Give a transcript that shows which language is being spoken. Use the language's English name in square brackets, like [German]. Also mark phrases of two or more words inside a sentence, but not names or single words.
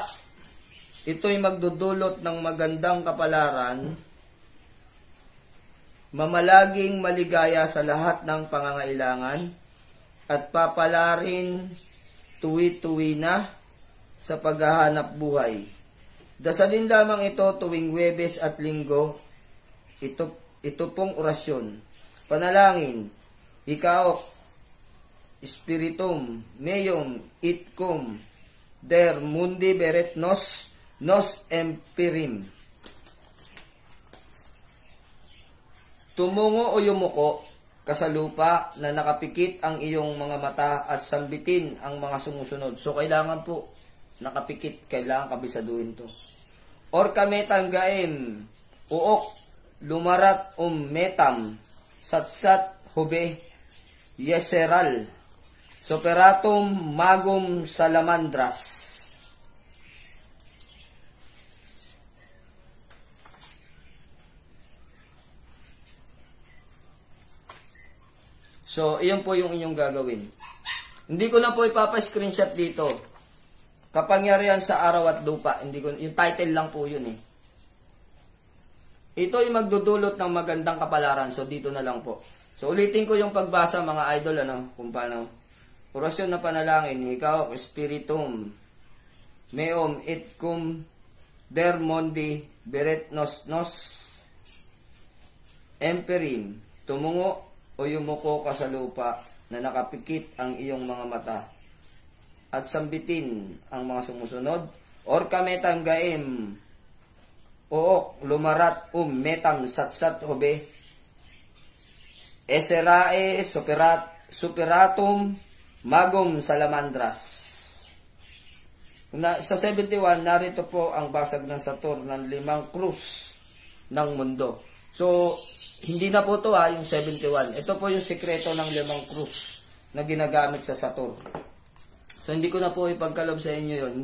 [Filipino] Ito'y magdudulot ng magandang kapalaran, mamalaging maligaya sa lahat ng pangangailangan, at papalarin tuwi-tuwi na sa paghahanap buhay. Dasalin lamang ito tuwing Huwebes at Linggo. Ito pong orasyon. Panalangin, ikaok, spiritum, meum, itcum, der mundi beret nos empirim. Tumungo o yumuko ka sa lupa na nakapikit ang iyong mga mata at sambitin ang mga sumusunod. So kailangan po nakapikit, kailangan kabisaduhin to. Or kametang gaem, uok, lumarat metam, satsat hube, yeseral, soperatum magum salamandras. So, iyon po yung inyong gagawin. Hindi ko na po ipapa-screenshot dito. Kapangyarihan sa araw at lupa. Yung title lang po yun eh. Ito ay magdudulot ng magandang kapalaran. So, dito na lang po. So, ulitin ko yung pagbasa mga idol, kung paano. orasyon na panalangin, ikaw, Spiritum, meum et cum der mondi beret nos emperim, tumungo o yumuko ka sa lupa na nakapikit ang iyong mga mata at sambitin ang mga sumusunod, or kametang gaem, ook, lumarat, metang satsat hobe, eserae, superatum, magum salamandras. Sa 71, narito po ang basag ng Saturn ng 5 krus ng mundo. So, hindi na po ito yung 71. Ito po yung sekreto ng 5 krus na ginagamit sa Saturn. So, hindi ko na po ipagkalob sa inyo yun.